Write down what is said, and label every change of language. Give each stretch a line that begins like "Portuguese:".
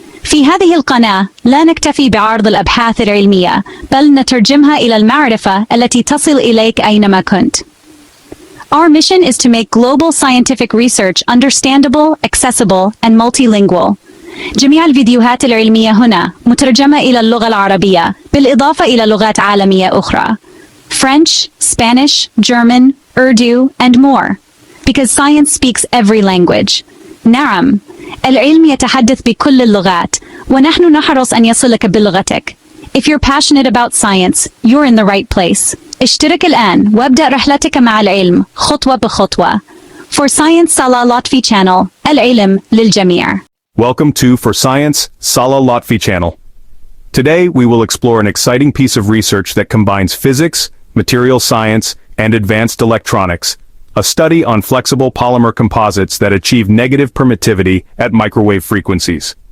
Arabic: في هذه القناة لا نكتفي بعرض الأبحاث العلمية، بل نترجمها إلى المعرفة التي تصل إليك أينما كنت.
English: Our mission is to make global scientific research understandable, accessible, and multilingual.
Arabic: جميع الفيديوهات العلمية هنا مترجمة إلى اللغة العربية، بالإضافة إلى لغات عالمية أخرى.
English: French, Spanish, German, Urdu, and more. Because science speaks every language.
Arabic: نعم، العلم يتحدث بكل اللغات، ونحن نحرص أن يصلك بلغتك.
English: If you're passionate about science, you're in the right place.
Arabic: اشترك الآن وابدأ رحلتك مع العلم خطوة بخطوة.
English: For Science Salah Lotfy channel,
Arabic: العلم للجميع.
English: Welcome to For Science Salah Lotfy channel. Today we will explore an exciting piece of research that combines physics, material science, and advanced electronics. A study on flexible polymer composites that achieve negative permittivity at microwave frequencies.